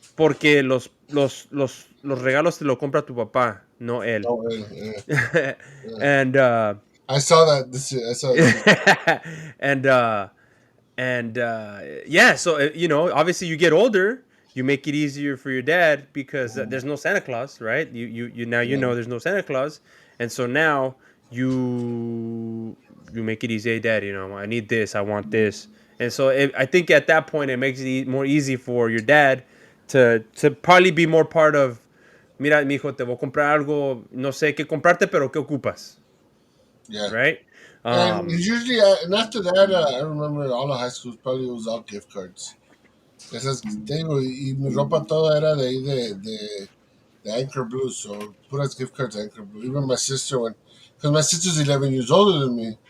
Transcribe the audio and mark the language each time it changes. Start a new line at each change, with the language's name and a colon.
Spanish: Porque los regalos te lo compra tu papá, no él.
English: Oh, yeah. And I saw that this year. I saw it. and yeah, so you know, obviously you get older, you make it easier for your dad because there's no Santa Claus, right? You now you know there's no Santa Claus, and so now you make it easy. Hey, Dad, you know, I need this, I want this, and so I think at that point it makes it more easy for your dad to probably be more part of.
Spanish: Mira, mijo, te voy a comprar algo, no sé qué comprarte, pero qué ocupas,
English: Yeah. right? And usually, and after that, I remember all the high schools probably was all gift cards.
Spanish: Esas, te digo, y mi ropa toda era de ahí de Anchor Blue, so puras gift cards Anchor Blue.
English: Even my sister, because my sister's 11 years older than me,